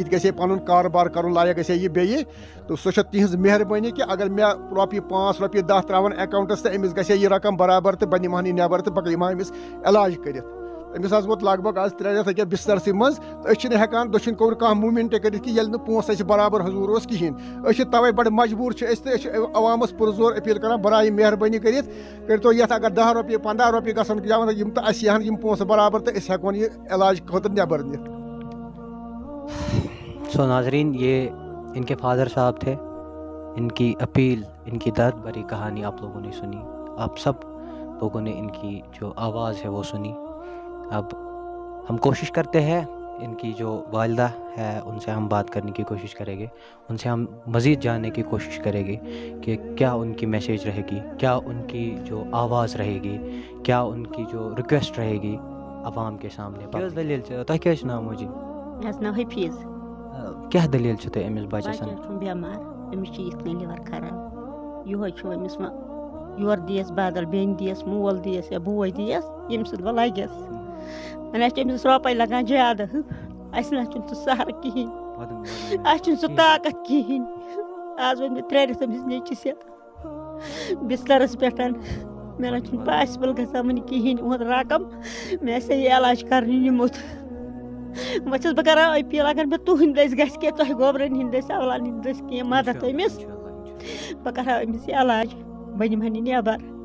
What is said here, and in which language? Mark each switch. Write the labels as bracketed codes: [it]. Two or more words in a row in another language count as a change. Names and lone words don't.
[ks] تہِ گژھِ ہے پنُن کاربار کرُن لایق گژھِ ہے یہِ بیٚیہِ تہٕ سۄ چھےٚ تِہنٛز مہربٲنی کہ اگر مےٚ رۄپیہِ 5 رۄپیہِ 10 تراون اکاونٹس تہٕ أمِس گژھِ ہے یہِ رقم برابر تہٕ بہٕ نِمہٕ ہن یہِ نٮ۪بر تہٕ بہٕ یِمہٕ ہا أمِس علاج کٔرِتھ أمِس حظ ووت لگ بگ آز 3 رٮ۪تھ أکیاہ بسترسٕے منٛز تہٕ أسۍ چھِنہٕ ہٮ۪کان دٔچھِنۍ کھوٚر کانٛہہ موٗمٮ۪نٛٹ کٔرِتھ کہِ ییٚلہِ نہٕ پونٛسہٕ اَسہِ برابر حضوٗر اوس کِہیٖنۍ أسۍ چھِ تَوَے بَڑٕ مجبوٗر چھِ أسۍ تہٕ أسۍ چھِ عوامَس پُرزور اپیٖل کران برائے مہربٲنی کٔرِتھ کٔرۍتو یَتھ اگر 10 رۄپیہِ 15 رۄپیہِ گژھن یا یِم تہٕ اَسہِ یِہَن یِم پونٛسہٕ برابر تہٕ أسۍ ہٮ۪کون یہِ علاج خٲطرٕ نٮ۪بر نِتھ [ur] سو ناظرین یہ ان کے فادر صاحب تھے ان کی اپیل ان کی درد بھری کہانی آپ لوگوں نے سنی آپ سب لوگوں نے ان کی جو آواز ہے وہ سنی اب ہم کوشش کرتے ہیں ان کی جو والدہ ہے ان سے ہم بات کرنے کی کوشش کریں گے ان سے ہم مزید جاننے کی کوشش کریں گے کہ کیا ان کی میسیج رہے گی کیا ان کی جو آواز رہے گی کیا ان کی جو ریکویسٹ رہے گی عوام کے سامنے [ks] دلیل تۄہہِ کیٛاہ چھُ ناو موجی مےٚ حظ ناو حفیٖظ کیٛاہ دلیل چھِ تۄہہِ أمِس بَچَس بَچہٕ چھُم بٮ۪مار أمِس چھِ یِتھ کٔنۍ لِور خراب یِہوے چھُ أمِس وۄنۍ یورٕ دِیَس بدل بیٚنہِ دِیَس مول دِیَس یا بوے دِیَس ییٚمہِ سۭتۍ وۄنۍ لَگٮ۪س وۄنۍ چھِ أمِس رۄپَے لگان زیادٕ اَسہِ نہ چھُنہٕ سُہ سہرٕ کِہیٖنۍ اَسہِ چھُنہٕ سُہ طاقت کِہیٖنۍ آز ووٚن مےٚ 3 رٮ۪تھ أمِس نیٚچِس یَتھ بِسترَس پٮ۪ٹھ مےٚ نہ چھُنہٕ پاسِبٕل گژھان وٕنہِ کِہیٖنۍ یِہُنٛد رقم مےٚ آسہِ ہے یہِ علاج کَرنہِ نِمُت وۄنۍ چھَس بہٕ کران أپیٖل اگر مےٚ تُہٕنٛدۍ دٔسۍ گژھِ کینٛہہ تۄہہِ گوبرَن ہِنٛدۍ دٔسۍ اولادٕ ہِنٛدۍ دٔسۍ کینٛہہ مدد أمِس بہٕ کرٕ ہا أمِس یہِ علاج بہٕ نِمہٕ ہن یہِ نٮ۪بر